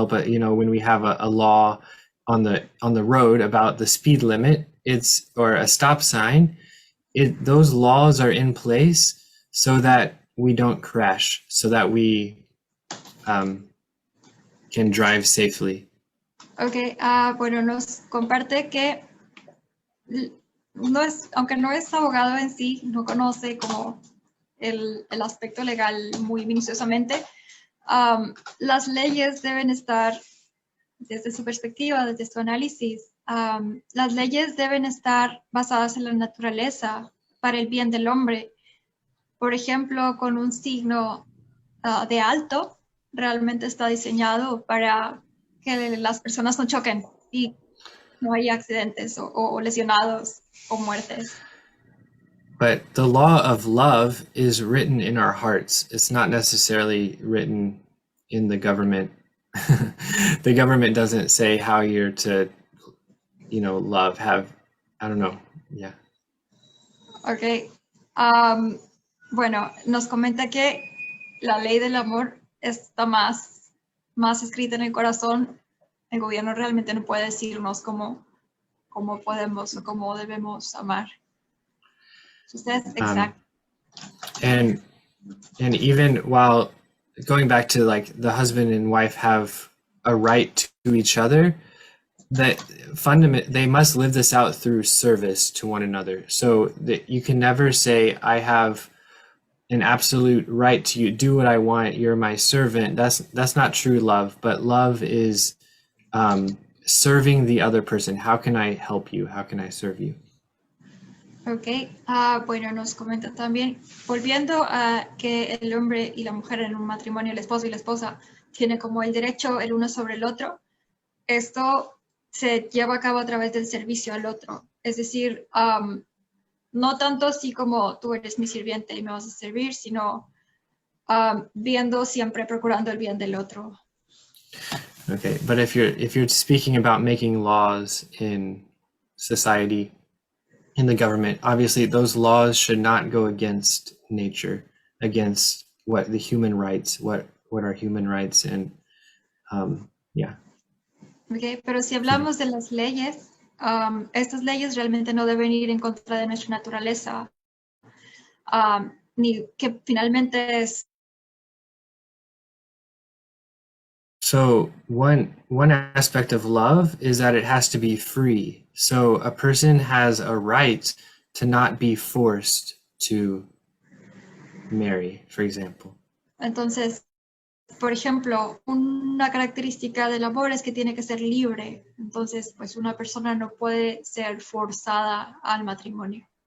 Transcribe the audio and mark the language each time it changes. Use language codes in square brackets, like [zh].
[en] When we have a law on the road about the speed limit, or a stop sign, those laws are in place so that we don't crash, so that we can drive safely. [es] Okay, bueno, nos comparte que aunque no es abogado en sí, no conoce como el aspecto legal muy minuciosamente, las leyes deben estar, desde su perspectiva, desde su análisis, las leyes deben estar basadas en la naturaleza para el bien del hombre. Por ejemplo, con un signo de alto, realmente está diseñado para que las personas no choquen y no haya accidentes o lesionados o muertes. [en] But the law of love is written in our hearts. It's not necessarily written in the government. The government doesn't say how you're to, love, I don't know. Yeah. Okay. [es] Bueno, nos comenta que la ley del amor está más escrita en el corazón. El gobierno realmente no puede decirnos cómo podemos o cómo debemos amar. [en] She says, exactly. And even while going back to like the husband and wife have a right to each other, that they must live this out through service to one another. So that you can never say, I have an absolute right to you, do what I want, you're my servant. That's not true love, but love is serving the other person. How can I help you? How can I serve you? [es] Ok, bueno, nos comenta también, volviendo a que el hombre y la mujer en un matrimonio, el esposo y la esposa, tienen como el derecho el uno sobre el otro. Esto se lleva a cabo a través del servicio al otro. Es decir, no tanto así como tú eres mi sirviente y me vas a servir, sino viendo siempre, procurando el bien del otro. [en] Okay, but if you're speaking about making laws in society, in the government, obviously those laws should not go against nature, against what the human rights, what are human rights, and yeah. [es] Okay, pero si hablamos de las leyes, estas leyes realmente no deben ir en contra de nuestra naturaleza, ni que finalmente es. [en] So one aspect of love is that it has to be free. So a person has a right to not be forced to marry, for example. [es] Entonces, por ejemplo, una característica del amor es que tiene que ser libre. Entonces, pues una persona no puede ser forzada al matrimonio.